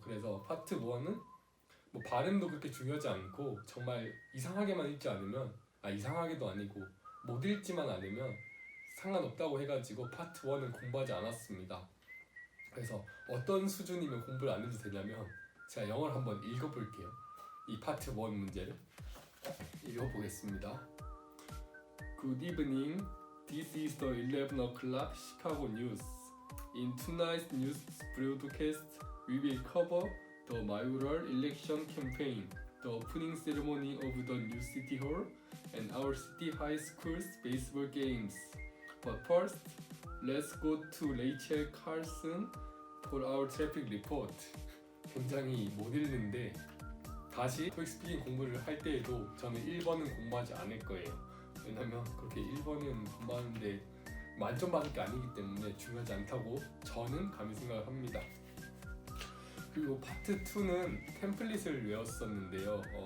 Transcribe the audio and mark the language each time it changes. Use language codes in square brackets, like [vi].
[ko] 그래서 파트 1은 뭐 발음도 그렇게 중요하지 않고 정말 이상하게만 읽지 않으면 이상하게도 아니고 못 읽지만 않으면 상관없다고 해가지고 파트 1은 공부하지 않았습니다. 그래서 어떤 수준이면 공부를 안 해도 되냐면 제가 영어를 한번 읽어볼게요. 이 파트 1 문제를 읽어보겠습니다. [en] Good evening. This is the 11 o'clock Chicago news. In tonight's news broadcast, we will cover the mayoral election campaign, the opening ceremony of the new city hall, and our city high school's baseball games. But first, let's go to Rachel Carlson for our traffic report. [ko] 굉장히 못 읽는데 다시 토익 스피킹 공부를 할 때에도 저는 1번은 공부하지 않을 거예요. 왜냐면 그렇게 1번은 공부하는데 만점 받을 게 아니기 때문에 중요하지 않다고 저는 감히 생각을 합니다. 그리고 파트 2는 템플릿을 외웠었는데요.